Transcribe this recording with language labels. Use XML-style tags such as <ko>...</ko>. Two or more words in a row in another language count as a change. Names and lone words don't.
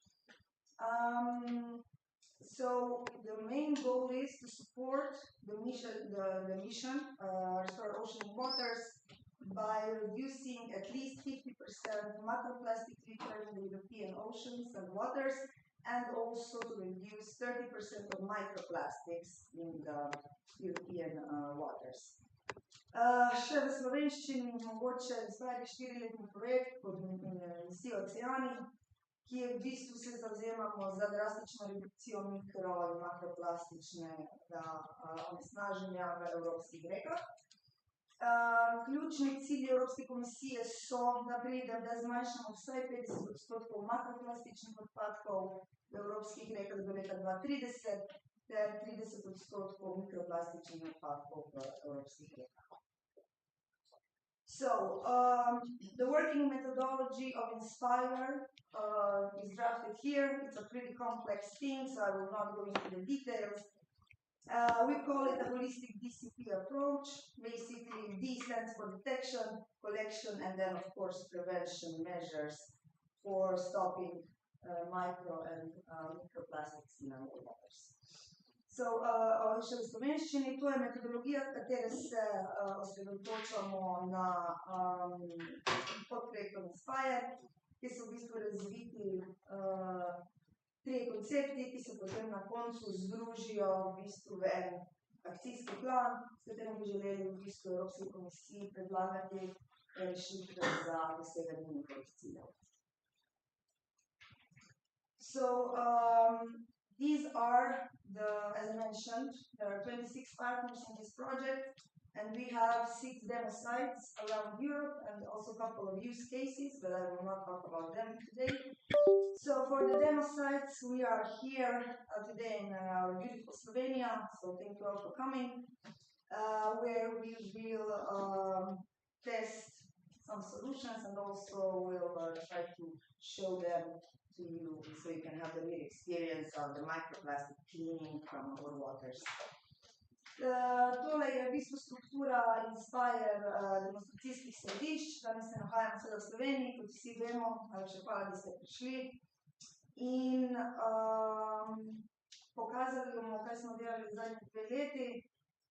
<en>So the main goal is to support the mission, Restore Ocean and Waters, by reducing at least 50% macroplastic litter in the European oceans and waters, and also to reduce 30% of microplastics in the European waters.</en> <sl>Še v slovenščini mogoče Inspire 4-letni projekt pod misijo Oceani, ki je v bistvu se zavzemamo za drastično redukcijo mikro in makroplastičnega onesnaženja v evropskih rekah. Ključni cilji Evropske komisije so, da zmanjšamo vsaj 50% makroplastičnih odpadkov v evropskih rekah do leta 2030 ter 30% mikroplastičnih odpadkov v evropskih rekah.</sl> <en>So, the working methodology of Inspire is drafted here. It's a pretty complex thing, so I will not go into the details. We call it a holistic DCP approach. Basically, D stands for detection, collection, and then, of course, prevention measures for stopping micro and microplastics in our waters. So,</en> <sl>še v slovenščini, to je metodologija, v katere se osredotočamo na podprojektom Inspire, ki so v bistvu razviti trije koncepti, ki se potem na koncu združijo v bistvu v en akcijski plan, s katerim bi želeli v bistvu Evropski komisiji predlagati rešitve za doseganje njihovih ciljev.</sl> <en>So, these are as I mentioned, there are 26 partners in this project, and we have 6 demo sites around Europe and also a couple of use cases, but I will not talk about them today. So for the demo sites, we are here today in our beautiful Slovenia, so thank you all for coming, where we will test some solutions and also will try to show them to you so you can have the real experience of the microplastic cleaning from our waters.</en> <sl>Tole je v bistvu struktura Inspire demonstracijskih središč. Danes se nahajamo seveda v Sloveniji, kot vsi vemo, še hvala, da ste prišli. In pokazali bomo, kaj smo delali v zadnjih 2 leti.</sl>